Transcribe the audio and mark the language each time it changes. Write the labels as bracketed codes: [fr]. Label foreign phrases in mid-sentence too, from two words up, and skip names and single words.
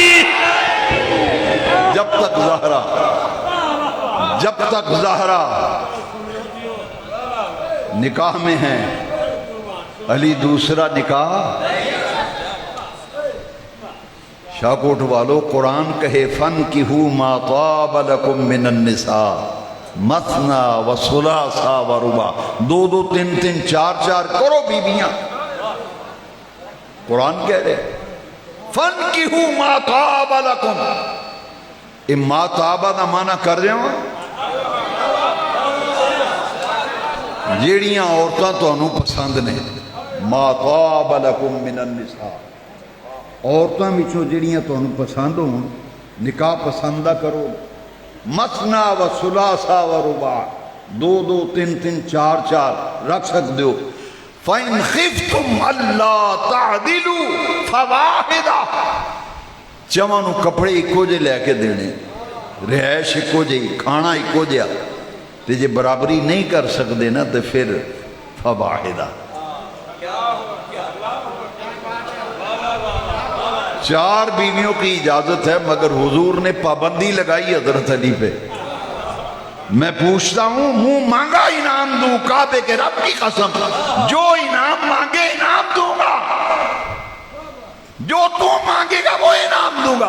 [ur] جب تک زہرا نکاح میں ہے، علی دوسرا نکاح. شاہکوٹ والو، قرآن کہے [ar] فانكحوا ما طاب لكم من النساء مثنى وثلاث ورباع. [ur] 2-2, 3-3, 4-4 کرو بیبیاں. قرآن کہہ رہے [ar] فانكحوا ما طاب لكم. [ur] ए [ar] ما طاب [ur] کا معنی کر رہے ہو, [pa] جیڑیاں عورتاں تانوں پسند نے، [ar] ما طاب لکم من النساء، [pa] عورتاں وچوں جیڑیاں تانوں پسند ہون نکاح پسندہ کرو، [ar] مثنا و ثلاثا و رباع، [pa] دو دو تین تین چار چار رکھ سکتے ہو۔ [ar] فَإِنْ خِفْتُمْ أَلَّا تَعْدِلُوا فَوَاحِدَةً، [pa] چوانوں کپڑے ایکو جے لے کے دینے، رہائش ایکو جے، کھانا ایکو جیا، تے جے برابری نہیں کر سکتے نا تو پھر فواحدہ، [ur] چار بیویوں کی اجازت ہے، مگر حضور نے پابندی لگائی حضرت علی پہ۔ میں پوچھتا ہوں، منہ مانگا انعام دوں، کعبے کے رب کی قسم، جو انعام مانگے انعام دوں گا، جو تو مانگے گا وہ انعام دوں گا۔